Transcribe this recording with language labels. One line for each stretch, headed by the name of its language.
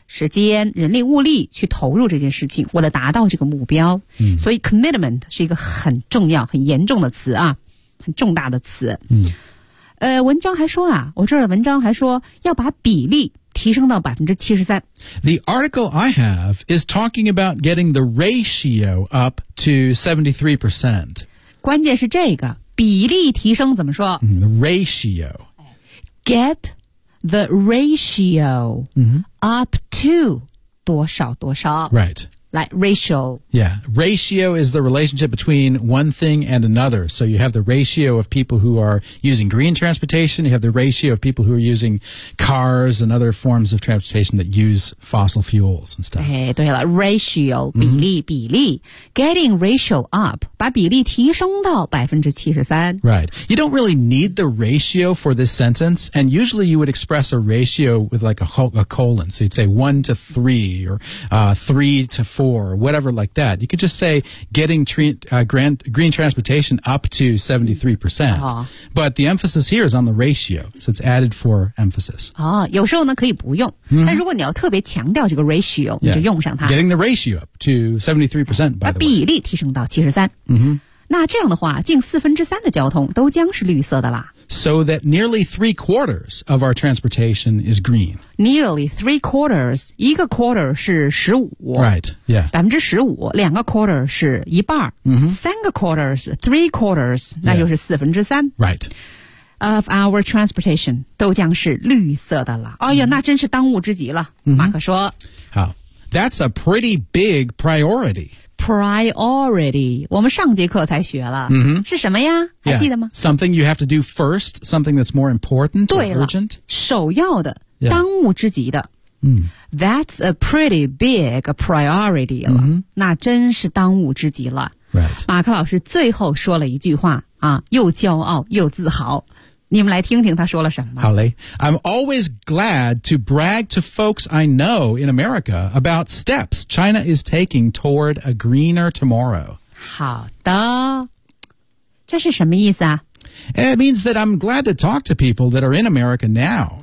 Chinese: 时间人力物力去投入这件事情为了达到这个目标、 mm-hmm. 所以 commitment 是一个很重要很严重的词啊，很重大的词、 mm-hmm. 文章还说啊我这儿的文章还说要把比例提升到 73%。
English: The article I have is talking about getting the ratio up to 73%.
Chinese: 关键是这个比例提升怎么说、
English: Ratio. Get the ratio、 mm-hmm.
Chinese: up to 多少多少。
English: Right. Like ratio. Yeah. Ratio is the relationship between one thing and another. So you have the ratio of people who are using green transportation. You have the ratio of people who are using cars and other forms of transportation that use fossil fuels and stuff.
Chinese: 哎，对了 ,ratio, 比例、mm-hmm. 比例
English: Getting ratio up,
Chinese: 把比例提升到 73%.
English: Right. You don't really need the ratio for this sentence. And usually you would express a ratio with like a colon. So you'd say 1:3 or 3:4, whatever like that. You could just say getting green transportation up to 73%.、 Oh. But the emphasis here is on the ratio. So it's added for emphasis.
Chinese: Oh, 有时候呢可以不用、 mm-hmm. 但如果你要特别强调这个 ratio,、你就用上它。
English: Getting the ratio up to 73%, by the way.
Chinese: 把比例提升到 73%、 mm-hmm. 那这样的话近四分之三的交通都将是绿色的啦。
English: So that nearly 3/4 of our transportation is green. Nearly 3/4.
Chinese: 一个 quarter 是15%.
English: Right, yeah.
Chinese: 15%, 两个 quarter 是一半。 Mm-hmm. 三个 quarter 是 3/4, 那就是四分之三。
English: Right. Of our transportation
Chinese: 都将是绿色的了。哎呀、mm-hmm. 那真是当务之急了。 Mm-hmm. 马克说。好。
English: That's a pretty big priority.
Chinese: Priority. 我们上节课才学了、 mm-hmm. 是什么呀还记得吗、
English: yeah. Something you have to do first. Something that's more important or urgent.
Chinese: 首要的、
English: yeah.
Chinese: 当务之急的、 mm.
English: That's a pretty big priority
Chinese: 了、 mm-hmm. 那真是当务之急了、
English: right.
Chinese: 马克老师最后说了一句话、啊、又骄傲又自豪你们来听听他说了什么。好嘞。
English: I'm always glad to brag to folks I know in America about steps China is taking toward a greener tomorrow.
Chinese: 好的。这是什么意思啊？
English: It means that I'm glad to talk to people that are in America now.